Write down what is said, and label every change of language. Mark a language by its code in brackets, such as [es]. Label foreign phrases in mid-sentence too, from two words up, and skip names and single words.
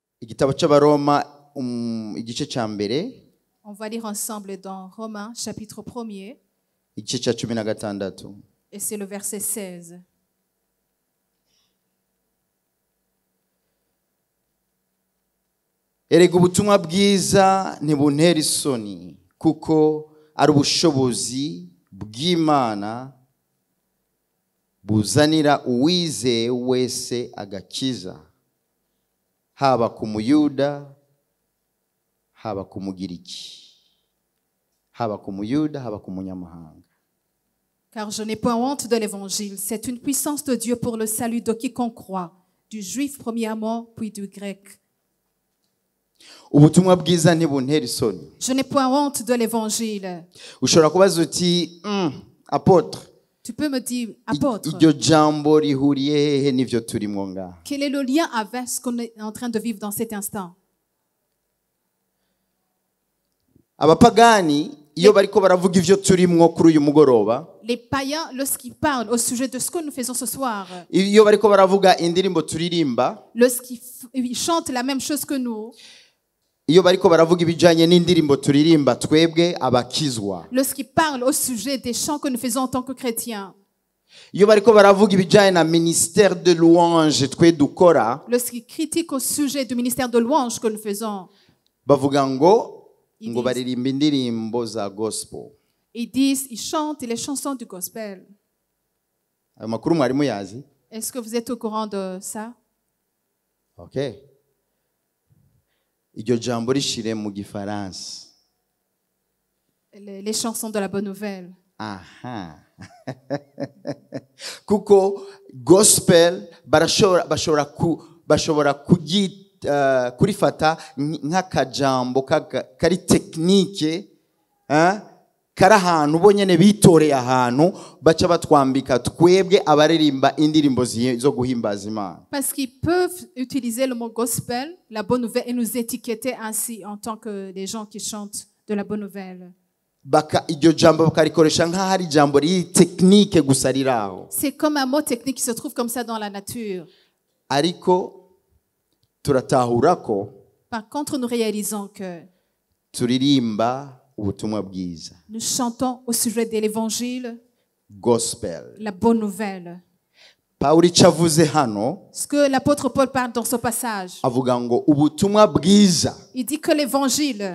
[rn] igitabo cy'abaroma igice cya mbere [fr] On va lire ensemble dans Romains chapitre 1er [rn] igice cya 16 [fr] et c'est le verset 16. [rn] erega ubutumwa bwiza ntibuntera isoni kuko ari ubushobozi bw'Imana buzanira uwizeye wese agakiza haba ku muyuda haba ku mugiriki haba ku muyuda haba ku munyamahanga. [fr] Car je n'ai point honte de l'évangile, c'est une puissance de Dieu pour le salut de quiconque croit, du juif premièrement puis du grec. [rn] ubutumwa bwiza ntibuntera isoni. [fr] Je n'ai point honte de l'évangile. [rn] Ushobora kubaza uti apôtre, [fr] Tu peux me dire, apôtre, [rn] iryo jambo rihuriye hehe n'ivyo turimo ngaha? [fr] quel est le lien avec ce qu'on est en train de vivre dans cet instant? [rn] Abapagani iyo bariko baravuga ivyo turimwo kuri uyu mugoroba, [fr] Les païens, lorsqu'ils parlent au sujet de ce que nous faisons ce soir, [rn] iyo bariko baravuga indirimbo turirimba, [fr] lorsqu'ils chantent la même chose que nous, [rn] iyo bariko baravuga ibijanye n'indirimbo turirimba twebwe abakizwa, [fr] lorsqu'ils parlent au sujet des chants que nous faisons en tant que chrétiens, [rn] iyo bariko baravuga ibijanye na [fr] ministère de louange [rn] twe dukora, [fr] lorsqu'ils critiquent au sujet du ministère de louange que nous faisons, [rn] bavuga ngo [fr] Ils [rn] ngo [fr] disent- [rn] baririmba indirimbo za gospel. [fr] ils disent, ils chantent les chansons du gospel. [rn] Ayo makuru mwari muyazi? [fr] Est-ce que vous êtes au courant de ça? Okay. [rn] Iryo jambo rishire mu gifaransa. [fr] Les chansons de la bonne nouvelle. Aha. [rn] Kuko gospel bashobora kurifata nk'akajambo kari tekinike kari ahantu bo nyene bitoreye ahantu baca batwambika twebwe abaririmba indirimbo zo guhimbaza Imana. [fr] Parce qu'ils peuvent utiliser le mot gospel, la bonne nouvelle, et nous étiqueter ainsi en tant que des gens qui chantent de la bonne nouvelle. [rn] Iryo jambo bakarikoresha nk'aho ari ijambo riri tekinike gusa riraho. [fr] C'est comme un mot technique qui se trouve comme ça dans la nature. [rn] Ariko turatahura ko [fr] Par contre, nous réalisons que [rn] turirimba ubutumwa bwiza, [fr] nous chantons au sujet de l'évangile, [rn] gospel. [fr] la bonne nouvelle. [rn] Pawulo icavuze hano [fr] Ce que l'apôtre Paul parle dans ce passage, [rn] avuga ngo ubutumwa bwiza [fr] il dit que l'évangile,